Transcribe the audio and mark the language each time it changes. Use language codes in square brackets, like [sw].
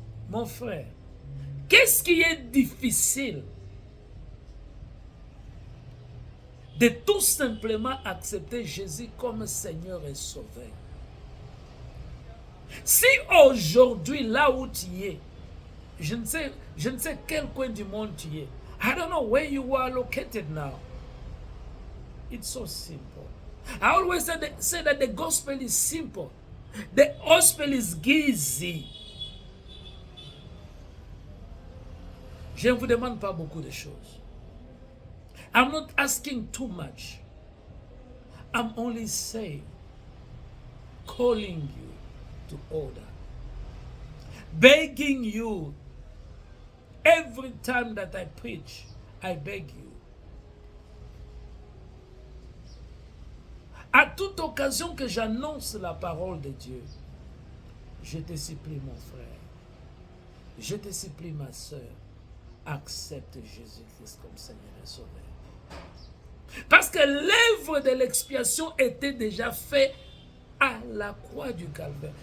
[fr] Mon frère, qu'est-ce qui est difficile? De tout simplement accepter Jésus comme Seigneur et Sauveur. Si aujourd'hui, là où tu es, je ne sais quel coin du monde tu es. [en] I don't know where you are located now. It's so simple. I always say that the gospel is simple. The gospel is easy. [fr] Je ne vous demande pas beaucoup de choses. [en] I'm not asking too much. I'm only saying, calling you to order. Begging you. Every time that I preach, I beg you. [fr] À toute occasion que j'annonce la parole de Dieu, je te supplie, mon frère, je te supplie, ma soeur, accepte Jésus-Christ comme Seigneur et Sauveur. Parce que l'œuvre de l'expiation était déjà faite à la croix du Calvaire.